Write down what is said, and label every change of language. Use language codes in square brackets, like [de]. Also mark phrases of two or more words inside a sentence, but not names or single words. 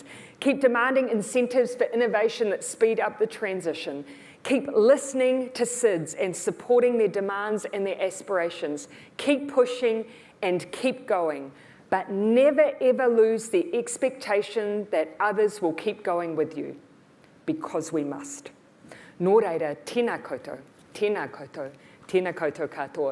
[en] Keep demanding incentives for innovation that speed up the transition. Keep listening to SIDS and supporting their demands and their aspirations. Keep pushing and keep going, but never ever lose the expectation that others will keep going with you, because we must. [mi] Nō reira, tēnā koutou, tēnā koutou, tēnā koutou katoa.